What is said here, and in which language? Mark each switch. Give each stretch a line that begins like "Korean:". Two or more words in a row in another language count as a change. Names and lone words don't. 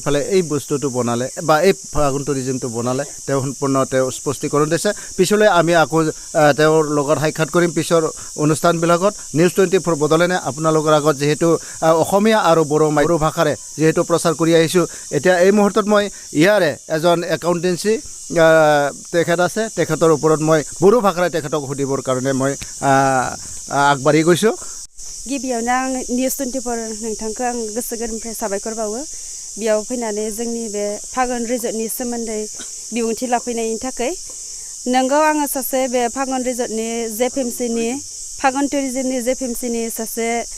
Assamese: পেলাই এই বস্তুটো বনালে বা এই ফাগুন টুৰিজিমটো বনালে তেওঁ সম্পূৰ্ণ তেওঁ স্পষ্টীকৰণ দিছে পিছলৈ আমি আকৌ তেওঁৰ লগত সাক্ষাৎ কৰিম পিছৰ অনুষ্ঠানবিলাকত নিউজ 24 বডলেণ্ডে আপোনালোকৰ আগত যিহেতু অসমীয়া আৰু বড়ো ভাষাৰে যিহেতু প্ৰচাৰ কৰি আহিছোঁ এতিয়া এই মুহূৰ্তত মই ইয়াৰে এজন একাউণ্টেঞ্চি তেখেত আছে তেখেতৰ ওপৰত মই বড়ো ভাষাৰে তেখেতক সুধিব হ'বৰ কাৰণে মই আগবাঢ়ি গৈছোঁ।
Bodo: गिबियावनो आं निउस 24 नोंथांखौ आं गोसो गोरबोनिफ्राय साबायखर बावो बेयाव फैनानै जोंनि बे फागुन रिजर्टनि सोमोन्दै बिबुंथि लाफैनायनि थाखाय नोंगौ आङो सासे बे फागुन रिजर्टनि जेपिएमसिनि फागुन टुरिजमनि जेपिएमसिनि सासे